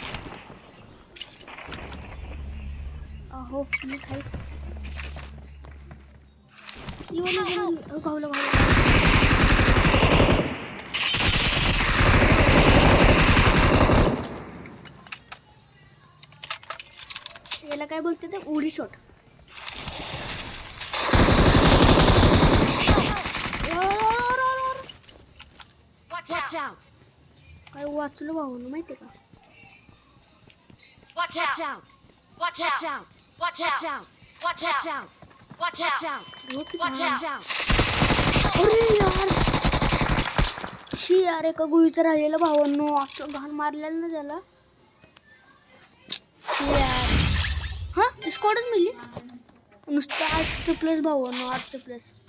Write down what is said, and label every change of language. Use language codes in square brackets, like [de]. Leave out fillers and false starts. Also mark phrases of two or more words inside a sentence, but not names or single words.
[mr] अहो मी खाई गावलं. याला काय बोलते ते उडी शॉट. [en] Watch out! [mr] काय वाचलं भाऊन माहिती का? [en] Watch out! Watch out! Watch out! Watch out! Watch out! Watch out! [mr] अरे यार शी यार एका गुईचं राहिलेलं भावांनो. असं घाण मारलेलं ना त्याला. यार हां स्कॉडच मिळली नुसतं 8चं प्लस भावांनो. 8चं प्लस.